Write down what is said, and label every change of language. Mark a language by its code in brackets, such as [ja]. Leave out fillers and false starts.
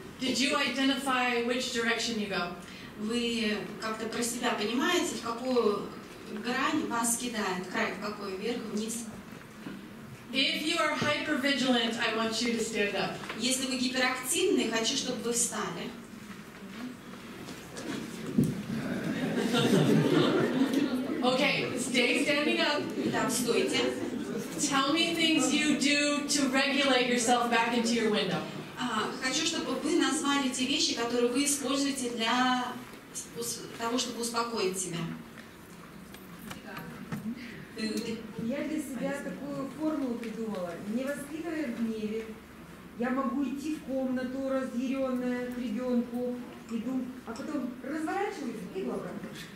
[en] did you identify which direction you go? [ru] Вы как-то про себя понимаете, в какую грань вас кидает, край в какой, вверх, вниз? [en] If you are hypervigilant, I want you to stand up. [ru] Если вы гиперактивны, хочу, чтобы вы встали. [en] Okay, stay standing up. [ru] Так, стойте. [en] Tell me things you do to regulate yourself back into your window. [ru] Хочу, чтобы вы назвали те вещи, которые вы используете для того, чтобы успокоить себя. Я для себя такую формулу придумала. Не воспитывая в гневе, я могу идти в комнату разъяренная к ребенку, иду, а потом разворачиваюсь и иду обратно.